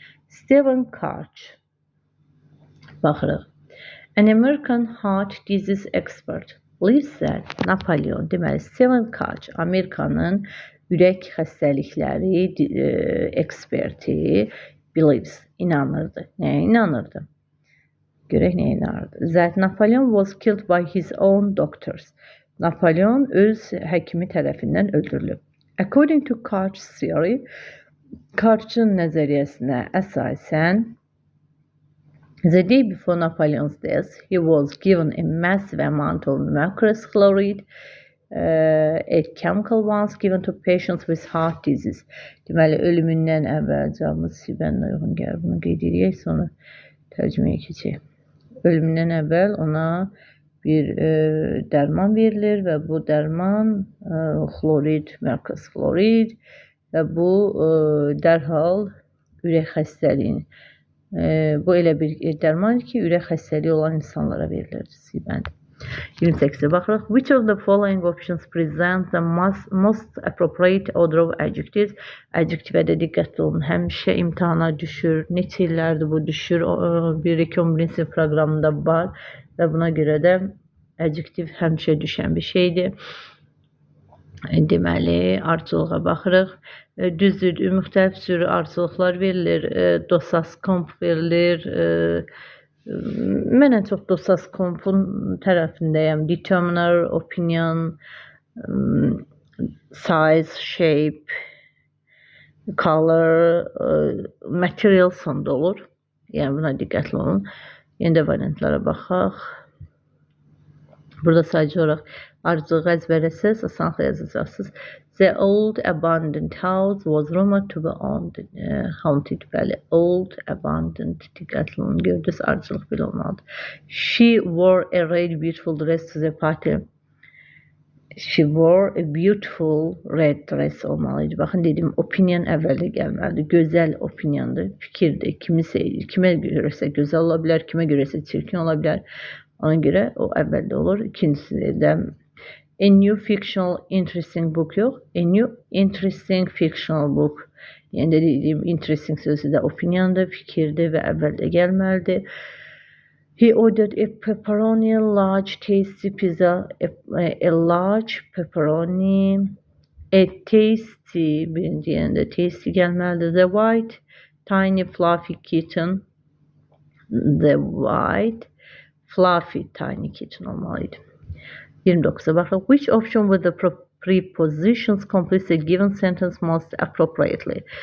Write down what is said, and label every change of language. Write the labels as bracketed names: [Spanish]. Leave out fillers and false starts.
[Azerbaijani] Stephen Karch. Baxırıq. [English] An American heart disease expert believes that Napoleon, [Azerbaijani] deməli Stephen Karch, Amerikanın ürək xəstəlikləri eksperti [English] believes, [Azerbaijani] inanırdı. Nəyə inanırdı? Görək nəyə inanırdı. [English] That Napoleon was killed by his own doctors. [Azerbaijani] Napoleon öz həkimi tərəfindən öldürülüb. [English] According to Karch's theory, [Azerbaijani] Karch'ın nəzəriyyəsinə əsasən, [English] the day before Napoleon's death, he was given a massive amount of mercury chloride, a chemical once given to patients with heart disease. [Azerbaijani] Deməli, ölümündən əvvəl, cavabımız Sibənlə uyğun gəlir. Bunu qeyd edək, sonra tərcüməyə keçək. Ölümündən əvvəl ona bir dərman verilir və bu dərman xlorid, merkür xlorid və bu dərhal ürək xəstəliyini Bu elə bir dərman ki, ürək xəstəliyi olan insanlara verilir. C-bəndi. 28-ə baxırıq. [English] Which of the following options present the most appropriate order of adjectives? [Azerbaijani] Adjektivə də diqqətli olun. Həmişə imtahana düşür. Neçə illərdir bu düşür. 1-2-11 sinif proqramında var və buna görə də adjektiv həmişə düşən bir şeydir. Deməli, ardıcılığa baxırıq. Düzdür, müxtəlif cür ardıcılıqlar verilir. Dosaskomp verilir. Mən ən çox Dosascomp'un tərəfindəyəm. [English] Determiner, opinion, size, shape, color, material [Azerbaijani] sonda olur. Yəni buna diqqətli olun. Yenə də variantlara baxaq. Burada sadəcə olaraq ardıcılığı əzbərləsəz, asanlıqla yazacaqsınız. [English] The old abandoned house was rumored to be haunted. [Azerbaijani] Bəli, [English] old abandoned. [Azerbaijani] Diqqətli olun, gördünüz, ardıcılıq belə olmalıdır. [English] She wore a really beautiful dress to the party. She wore a beautiful red dress [Azerbaijani] olmalıydı. Baxın, dedim, opinion əvvəldə gəlməlidir. Gözəl opiniondur, fikirdir. Kimə görəsə gözəl ola bilər, kimə görəsə çirkin ola bilər. Ona görə o əvvəldə olur. İkincisi də [English] a new fictional interesting book [Azerbaijani] yox. [English] A new interesting fictional book. [Azerbaijani] Yəni də dediyim interesting sözü də opiniondur, fikirdir və əvvəldə gəlməlidir. [English] He ordered a pepperoni large tasty pizza. A large pepperoni. A tasty, [Azerbaijani] birinci yerində tasty gəlməlidir. [English] The white tiny fluffy kitten. The white fluffy tiny kitten [Azerbaijani] olmalıydı. 29'a baxırıq. [English] Which option with the prepositions completes a given sentence most appropriately?